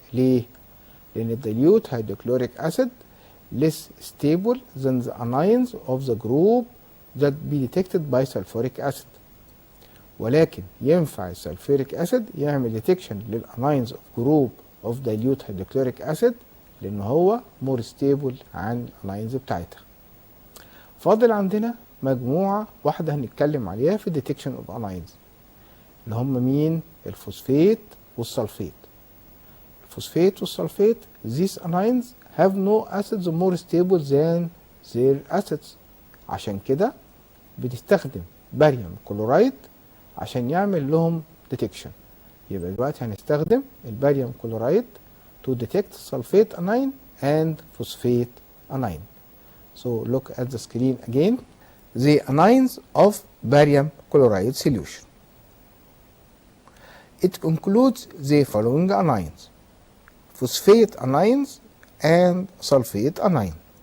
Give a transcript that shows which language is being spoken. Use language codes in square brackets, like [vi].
[ar] ليه؟ لان [en] dilute hydrochloric acid less stable than the anions of the group that be detected by sulfuric acid. [ar] ولكن ينفع السلفوريك [en] acid [ar] يعمل [en] detection للanions of group of dilute hydrochloric acid [ar] لان هو [en] more stable [ar] عن الanions بتاعتها. فاضل عندنا مجموعة واحدة هنتكلم عليها في [en] detection of anions [ar] اللي هم مين؟ الفوسفات والسلفات. الفوسفات والسلفات [en] these anions have no acids more stable than their acids. [ar] عشان كده بنستخدم باريوم كلورايد عشان يعمل لهم [en] detection. [ar] يبقى دلوقتي هنستخدم الباريوم كلورايد [en] to detect sulfate anion and phosphate anion. So look at the screen again. The anions of barium chloride solution. It includes the following anions: phosphate anions and sulfate anion.